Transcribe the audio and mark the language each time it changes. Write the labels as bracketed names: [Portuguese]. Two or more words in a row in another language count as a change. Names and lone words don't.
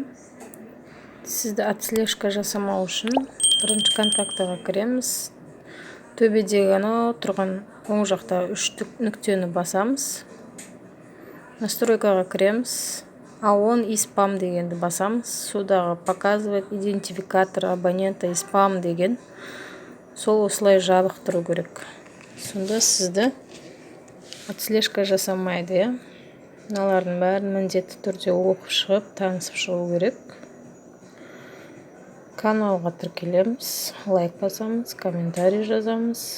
[Kazakh] Сізді отслежка жасамау үшін бірінші контактыға кіреміз. Төбедегі анау тұрған оң жақта 3 нүктені басамыз. Настройкаға кіреміз. А1 и спам дегенді басамыз. [Russian] Судағы показывает идентификатор абонента и спам деген. [Kazakh] Сол осылай жабық тұру керек. Сонда сізді отслежка жасамайды. Мыналардың бәрін міндетті түрде оқып шығып, танысып шығу керек. Каналға тіркелеміз, лайк басамыз, комментарий жазамыз.